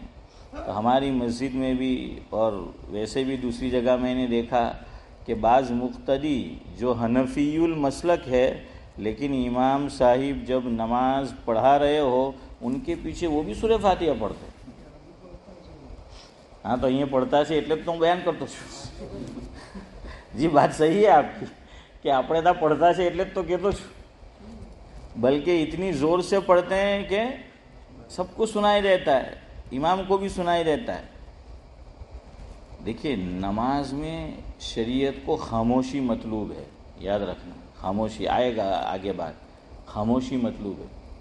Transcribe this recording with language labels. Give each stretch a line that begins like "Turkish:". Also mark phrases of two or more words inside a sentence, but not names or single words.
Urdu: تو ہماری مسجد میں بھی اور ویسے بھی دوسری جگہ میں نے دیکھا کہ بعض مقتدی جو حنفی المسلک ہے لیکن امام صاحب جب نماز پڑھا رہے ہو ان کے پیچھے وہ بھی سورہ فاتحہ پڑھتے. ہاں تو یہ پڑھتا
Gujarati: છે એટલે તો હું બયાન કરતો છું.
Urdu: جی بات صحیح ہے آپ کی کہ
Gujarati: આપણે તો
Urdu: پڑھتا
Gujarati: છે એટલે તો કહેતો છું.
Urdu: بلکہ اتنی زور سے پڑھتے ہیں کہ سب کو سنائی دیتا ہے، امام کو بھی سنائی دیتا ہے. دیکھیے نماز میں شریعت کو خاموشی مطلوب ہے، یاد رکھنا. خاموشی آئے گا آگے بات، خاموشی مطلوب ہے.